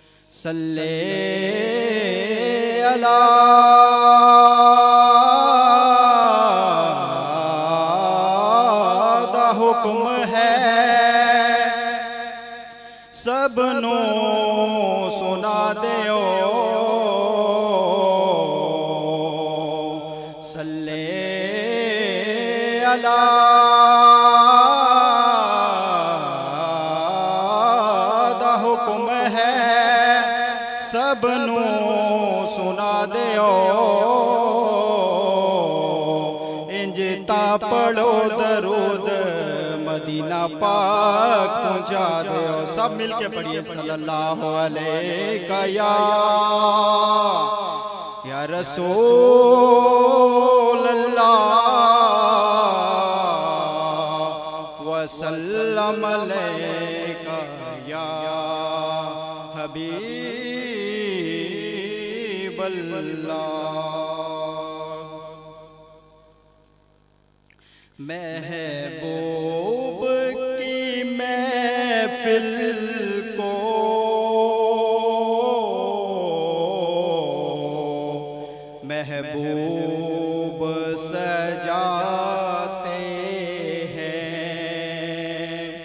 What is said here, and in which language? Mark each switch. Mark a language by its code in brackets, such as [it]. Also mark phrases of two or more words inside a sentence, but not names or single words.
[ar] صلِّ على [pa] دا حکم ہے، سبھنوں سنا دیو. [ar] صلِّ على [pa] دا حکم ہے، سبھنوں سنا دیو. اینج تاں پڑھو درود مدینہ پاک پہنچا دیو. سب مل کے پڑھیے [ar] صلى الله عليه يا رسول الله وسلم عليك يا حبيب الله. [ur] محبوب کی محفل کو محبوب سجاتے ہیں.